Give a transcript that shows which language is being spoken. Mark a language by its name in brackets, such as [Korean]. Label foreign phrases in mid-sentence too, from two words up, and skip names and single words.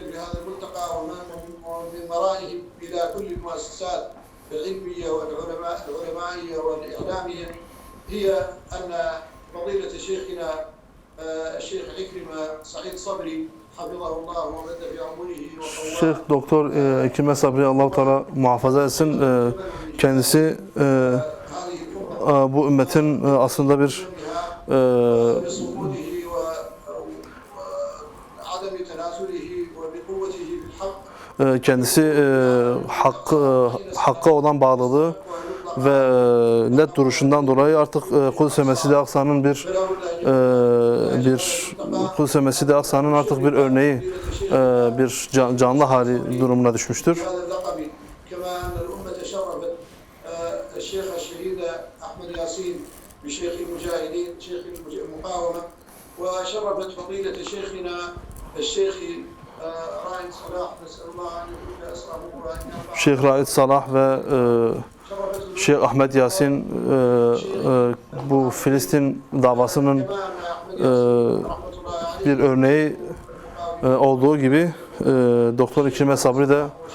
[Arabic] في هذا الملتقى ومن ورائهم إلى كل المؤسسات العلمية والعلمائية والإعلامية هي أن فضيلة شيخنا الشيخ عكرمة سعيد صبري حفظه الله ومد في عمره [Turkish] Şeyh Doktor İkrime Sabri Allah-u Teala muhafaza etsin. Kendisi bu ümmetin aslında bir kendisi hakka olan bağlılığı ve net duruşundan dolayı artık Kudüs ve Mescid-i Aksa'nın Kudüs ve Mescid-i Aksa'nın artık bir örneği, bir canlı hali durumuna düşmüştür. [Arabic] بشيخ المجاهدين شيخ المقاومة وشرفت فضيلة شيخنا الشيخ رائد صلاح نسأل الله أن يكون أسره وأن يرفع [Turkish] Şeyh Raid Salah ve Şeyh Ahmet Yasin bu Filistin davasının bir örneği olduğu gibi Doktor İkrime Sabri de